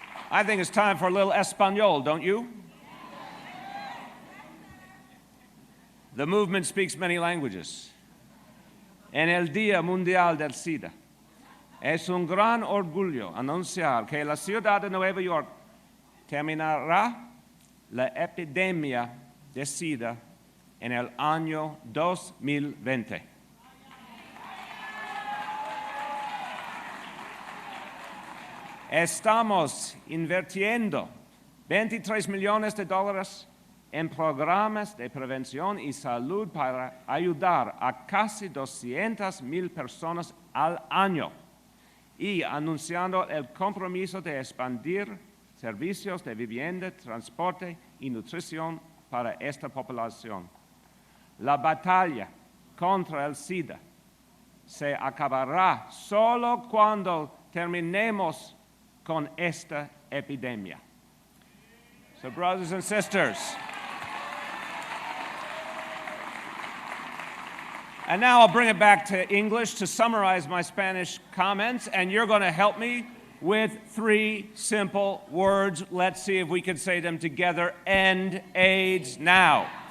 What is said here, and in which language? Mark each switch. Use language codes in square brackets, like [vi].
[en] I think it's time for a little Espanol, don't you? The movement speaks many languages. [es] En el Día Mundial del SIDA, es un gran orgullo anunciar que la ciudad de Nueva York terminará la epidemia de SIDA en el año 2020. Estamos invirtiendo $23 millones en programas de prevención y salud para ayudar a casi 200,000 personas al año y anunciando el compromiso de expandir servicios de vivienda, transporte y nutrición para esta población. La batalla contra el SIDA se acabará solo cuando terminemos con esta epidemia. [en] So, brothers and sisters, and now I'll bring it back to English to summarize my Spanish comments, and you're going to help me with 3 simple words. Let's see if we can say them together. End AIDS now.